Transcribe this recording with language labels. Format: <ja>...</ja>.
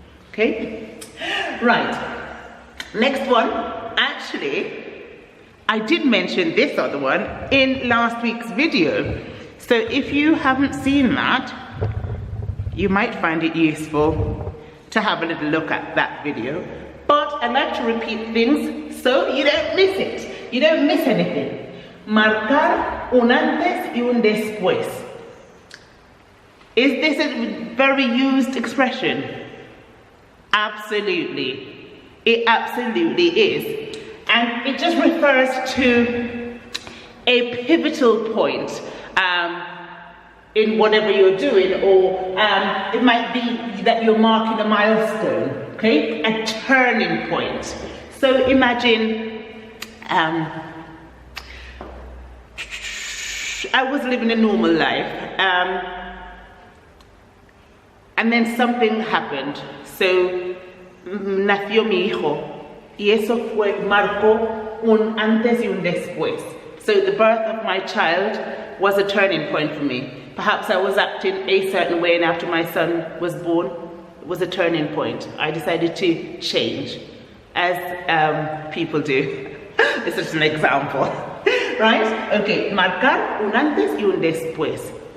<en>Okay, right. Next one, actually, I did mention this other one in last week's video. So if you haven't seen that, you might find it useful to have a little look at that video. But I like to repeat things so you don't miss it. You don't miss anything.</en> <es>Marcar un antes y un después.</es> <en>Is this a very used expression? Absolutely. It absolutely is. And it just refers to a pivotal point in whatever you're doing, or it might be that you're marking a milestone, okay? A turning point. So imagine I was living a normal life and then something happened.</en> <es>So nació mi hijo. Y eso marcó un antes y un después.</es> <en>So the birth of my child was a turning point for me. Perhaps I was acting a certain way, and after my son was born, it was a turning point. I decided to change, as people do. This is an example, right?</en> <es>Okay, marcar un antes y un después.</es>